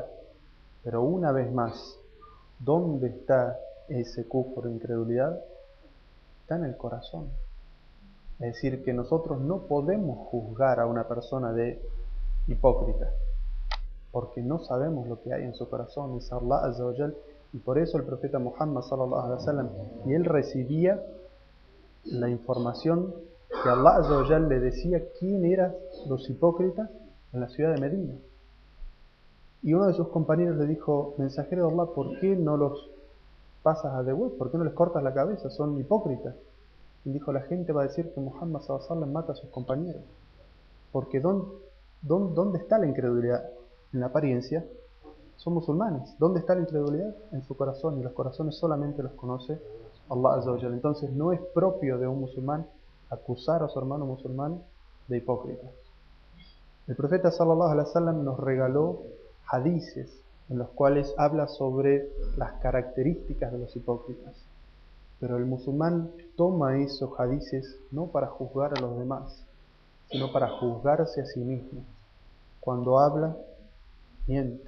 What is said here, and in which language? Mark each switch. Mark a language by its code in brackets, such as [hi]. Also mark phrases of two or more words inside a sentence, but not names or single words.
[es] Pero una vez más, ¿dónde está ese kufr, incredulidad? Está en el corazón. Es decir, que nosotros no podemos juzgar a una persona de hipócrita, porque no sabemos lo que hay en su corazón, es Allah [ar] عز وجل, [es] y por eso el profeta Muhammad [ar] صلى الله عليه وسلم, [es] y él recibía la información que Allah [ar] عز وجل [es] le decía quién eran los hipócritas en la ciudad de Medina. Y uno de sus compañeros le dijo: mensajero de Allah, ¿por qué no los pasas a devuelta? ¿Por qué no les cortas la cabeza? Son hipócritas. Y dijo: la gente va a decir que Muhammad [ar] صلى الله عليه وسلم [es] mata a sus compañeros. Porque ¿dónde está la incredulidad? En la apariencia son musulmanes. ¿Dónde está la incredulidad? En su corazón, y los corazones solamente los conoce Allah [ar] عز وجل. [es] Entonces no es propio de un musulmán acusar a su hermano musulmán de hipócrita. El profeta [ar] صلى الله عليه وسلم [es] nos regaló hadices en los cuales habla sobre las características de los hipócritas. Pero el musulmán toma esos hadices no para juzgar a los demás, sino para juzgarse a sí mismo. Cuando habla, miente.